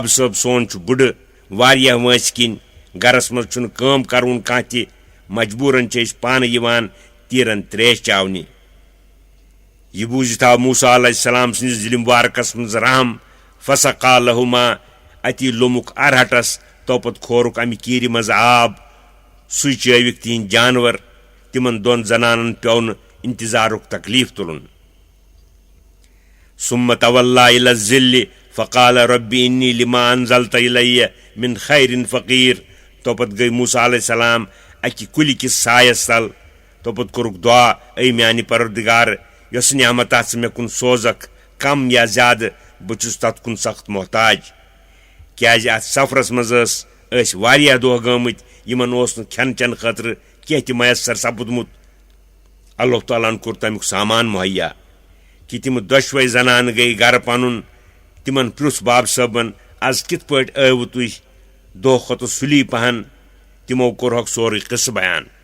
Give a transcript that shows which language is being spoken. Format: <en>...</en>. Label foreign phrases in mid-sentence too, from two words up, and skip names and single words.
<ks>صٲب سون چھُ بُڈٕ واریاہ وٲنٛسہِ کِنۍ گرس منٛز چھُنہٕ کٲم کرُن کانٛہہ تہِ مجبوٗرن چھِ أسۍ پانہٕ یِوان تیٖرن تریش چاونہِ یہِ بوٗزِتھ آو موسیٰ</ks> <ar>علیہ السلام</ar> <ks>سٕنٛدِس دِلہِ مُبارکس منٛز رحم</ks> <ar>فسقا لہما</ar> <ks>اتی لوٚمُکھ ارہٹس توپت کھورُکھ امہِ کیٖرِ منٛز آب سُے چٲوِکھ تِہنٛدۍ جانور تِمن دۄن زنانن پیوٚو نہٕ انتظارُک تکلیٖف تُلُن</ks> <ar>ثم تولى الى الظل فقال رب اني لما انزلت الي من خير فقير</ar> <ks>توپت گٔے موسیٰ علیہ السلام اکہِ کُلہِ کِس سایس تل توپت کوٚرُکھ دعا اے میانہِ پروردگار یۄس نعمتا ژٕ مےٚ کُن سوزکھ کم یا زیادٕ بہٕ چھُس تتھ کُن سخت محتاج کیازِ اتھ سفرس منٛز ٲسۍ واریاہ دۄہ گٲمٕتۍ یِمن اوس نہٕ کھٮ۪ن چٮ۪ن خٲطرٕ کینٛہہ تہِ میسر سپُدمُت اللہ تعالیٰ ہن کوٚر تمیُک سامان مہیا کہِ تِم دۄشوے زنانہٕ گٔیہِ گرٕ پنُن تِمن پرٛژھ باب صٲبن از کِتھ پٲٹھۍ آوٕ تُہۍ دۄہ کھۄتہٕ سُلی پہن تِمو کوٚرہکھ سورُے قصہٕ بیان</ks>